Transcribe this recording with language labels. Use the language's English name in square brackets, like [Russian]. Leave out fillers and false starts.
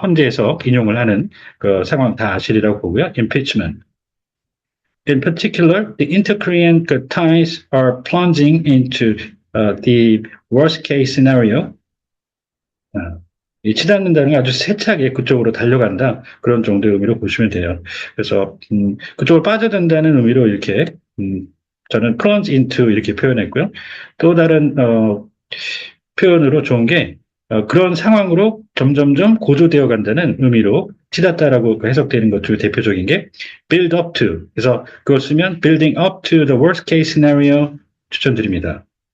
[Korean] 헌재에서 인용을 하는 상황 다 아시리라고 보고요. [English] impeachment. In particular, the inter-Korean ties are plunging into the worst case scenario. [Korean] 치닫는다는 게 아주 세차게 그쪽으로 달려간다. 그런 정도의 의미로 보시면 돼요. 그래서 그쪽으로 빠져든다는 의미로 이렇게 저는 [English] plunge into [Korean] 이렇게 표현했고요. 또 다른 표현으로 좋은 게 그런 상황으로 점점점 고조되어 간다는 의미로 치닫다라고 해석되는 것 중 대표적인 게 [English] build up to. [Korean] 그래서 그걸 쓰면 [English] building up to the worst case scenario [Korean] 추천드립니다.